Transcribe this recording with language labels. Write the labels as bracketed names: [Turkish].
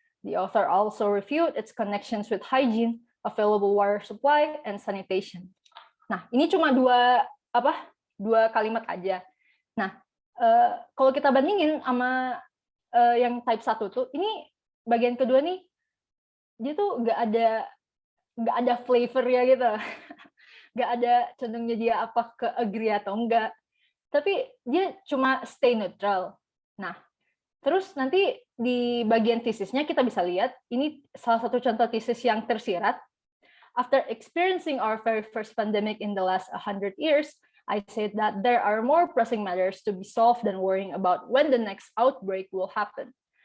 [English] The author also reviewed its connections with hygiene, available water supply, and sanitation. [Indonesian] Nah, ini cuma dua kalimat aja. Nah, kalau kita bandingin sama yang type 1 tuh, ini bagian kedua nih, dia tuh nggak ada flavor ya gitu. Nggak ada condongnya dia apa ke agree atau enggak. Tapi dia cuma stay neutral. Nah, terus nanti di bagian tesisnya kita bisa lihat, ini salah satu contoh tesis yang tersirat. [English] After experiencing our very first pandemic in the last 100 years, I said that there are more pressing matters to be solved than worrying about when the next outbreak will happen.